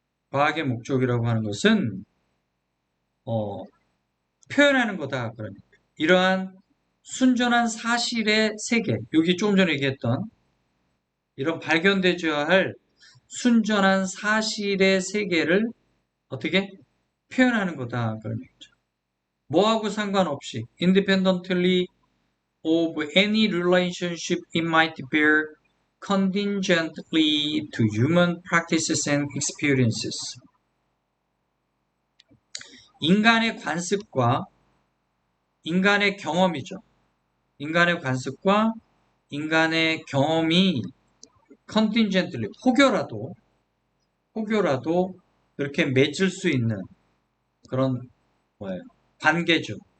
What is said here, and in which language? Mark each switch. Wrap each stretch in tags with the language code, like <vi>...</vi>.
<ko>과학의 목적이라고 하는 것은 어, 표현하는 거다. 그러니까 이러한 순전한 사실의 세계, 여기 조금 전에 얘기했던 이런 발견되줘야 할 순전한 사실의 세계를 어떻게 표현하는 거다. 그런 얘기죠. 뭐하고 상관없이</ko> <en>independently of any relationship it might bear contingently to human practices and experiences.</en> <ko>인간의 관습과 인간의 경험이죠. 인간의 관습과 인간의 경험이 contingently 혹여라도 그렇게 맺을 수 있는 그런 뭐예요? 관계죠.</ko>